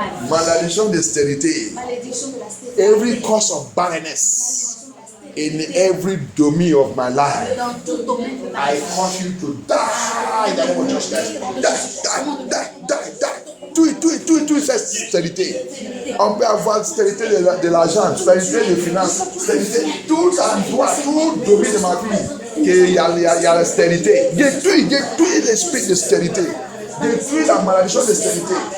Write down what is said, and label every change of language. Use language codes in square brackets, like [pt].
[fr] Malédiction de stérilité. [en] Every cause of barrenness in every domain of my life, I cause you to die in the name of Jesus Christ. Die. [fr] Tout cette stérilité. On peut avoir stérilité de l'argent, stérilité de finances, stérilité, tout endroit, tout domaine de ma vie, qu'il y a la stérilité. Détruis l'esprit de stérilité. Détruis la malédiction de stérilité.